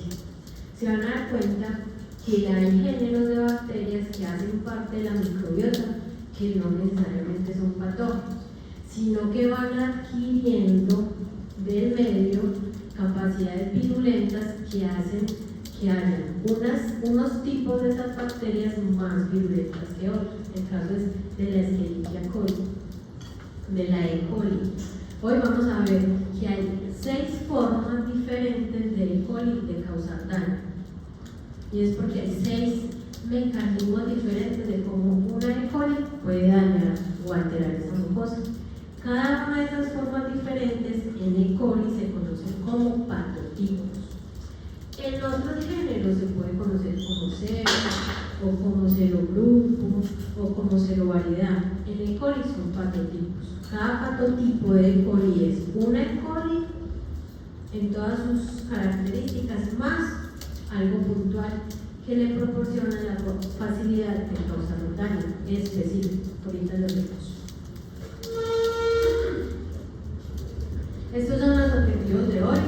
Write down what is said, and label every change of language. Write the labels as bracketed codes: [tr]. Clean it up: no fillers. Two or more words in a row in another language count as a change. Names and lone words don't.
[es] Se van a dar cuenta que hay géneros de bacterias que hacen parte de la microbiota que no necesariamente son patógenos, sino que van adquiriendo del medio capacidades virulentas que hacen que haya unos tipos de esas bacterias más virulentas que otros. El caso es de la Escherichia coli, de la E. coli. Hoy vamos a ver que hay 6 formas diferentes de E. coli de causar daño. Y es porque hay 6 mecanismos diferentes de cómo una E. coli puede dañar o alterar esa mucosa. Cada una de esas formas diferentes en E. coli se conocen como patotipos. En otros géneros se puede conocer como cero, o como serogrupo, o como serovariedad. En E. coli son patotipos. Cada patotipo de E. coli es una E. coli en todas sus características, más algo puntual que le proporciona la facilidad de causar un daño específico. Ahorita lo vemos. Estos son los objetivos de hoy.